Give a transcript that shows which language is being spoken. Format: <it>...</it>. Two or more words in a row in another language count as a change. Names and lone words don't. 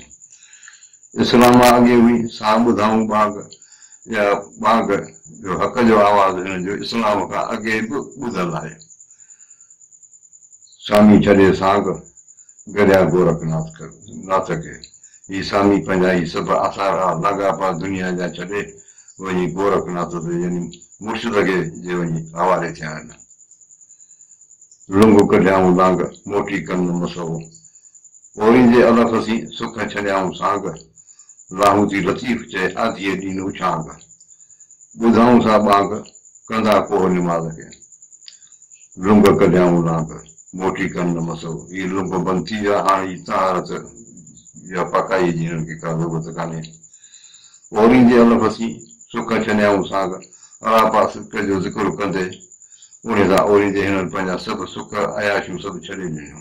<sd>इस्लाम अॻे हुई सां ॿुधाऊं बांग, या बांग जो हक़ जो आवाज़ हिन जो इस्लाम खां अॻे बि ॿुधल आहे। सामी छॾे सांग गॾिया गोरखनाथ खे। ही सामी पंहिंजा ही सभु आसारा लाॻापा दुनिया जा छॾे वञी गोरखनाथ ते यानी मुर्शिद खे जे वञी हवाले थिया आहिनि। लुंग कढियाऊं लांग मोटी कनि न मसो। ओरी जे अलफ़ सी सुख छॾियाऊं सांग, लाहूती लतीफ़ चए आधीअ ॾींहुं उछांग। ॿुधाऊं सा बांग कंदा कोह निमाज़ खे। लुंग कढियाऊं लांग मोटी कनि न मसो। ही लुंग बंदि थी विया, हाणे ही तहारत या पकाई जी हिननि खे का ज़रूरत कान्हे। ओरी जे अलफ़ सी सुख छॾियाऊं सांग, अलापा सुख जो ज़िक्र कंदे उन सां ओरी जे हिननि पंहिंजा सभु सुख अयाशियूं सभु छॾे ॾिनियूं।</sd>